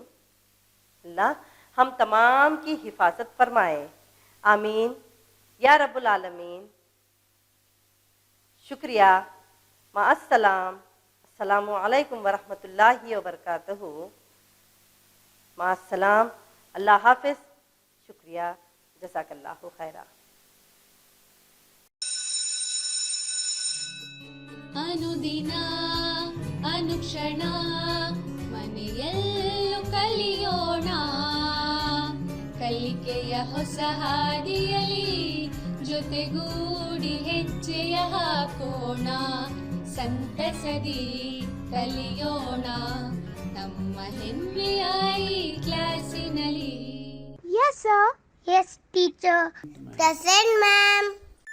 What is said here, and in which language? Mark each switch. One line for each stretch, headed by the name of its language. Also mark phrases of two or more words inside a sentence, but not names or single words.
Urdu: اللہ ہم تمام کی حفاظت فرمائے،
Arabic: آمین یا رب العالمین۔ شکریہ، مع السلام، السلام علیکم ورحمۃ اللہ وبرکاتہ، مع السلام،
Urdu: اللہ حافظ، شکریہ،
Arabic: جزاک اللہ خیرہ۔
Kannada: ಅನುದಿನ ಅನುಕ್ಷಣ ಮನೆಯಲ್ಲೂ ಕಲಿಯೋಣ, ಕಲಿಕೆಯ ಹೊಸ ಹಾದಿಯಲಿ ಜೊತೆಗೂಡಿ ಹೆಜ್ಜೆಯ ಹಾಕೋಣ, ಸಂತಸದಿ ಕಲಿಯೋಣ ನಮ್ಮ ಹೆಮ್ಮೆಯ ಈ ಕ್ಲಾಸಿನಲ್ಲಿ।
English: Yes, sir. Yes, teacher. Present, ma'am.